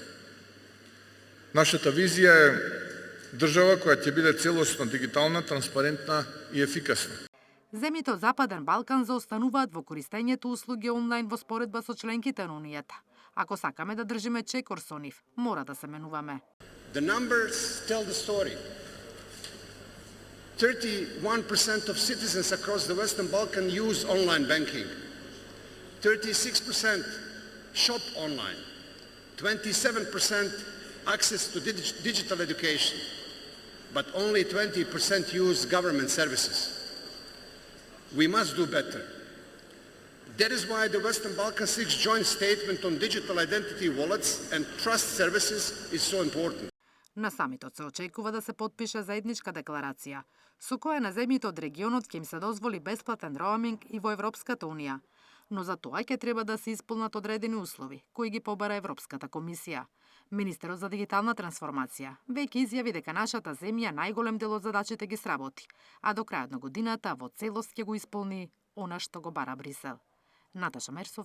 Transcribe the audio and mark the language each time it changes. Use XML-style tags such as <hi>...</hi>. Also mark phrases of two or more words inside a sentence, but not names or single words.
<mk>Нашата визија е држава која ќе биде целосно дигитална, транспарентна и ефикасна. Земјите од Западен Балкан заостануваат во користењето услуги онлайн во споредба со членките на Унијата. Ако сакаме да држиме чекор со нив, мора да се менуваме.</mk> <en>The numbers tell the story. 31% of citizens across the Western Balkans use online banking. 36% shop online. 27% access to digital education. But only 20% use government services. We must do better. That is why the Western Balkans 6 joint statement on digital identity wallets and trust services is so important.</en> <mk>На самитот се очекува да се потпише заедничка декларација, со која на земјите од регионот ќе им се дозволи бесплатен роуминг и во Европската Унија. Но за тоа ќе треба да се исполнат одредени услови, кои ги побара Европската комисија. Министерот за дигитална трансформација веќе изјави дека нашата земја најголем дел од задачите ги сработи, а до крајот на годината во целост ќе го исполни она што го бара Брисел.</mk>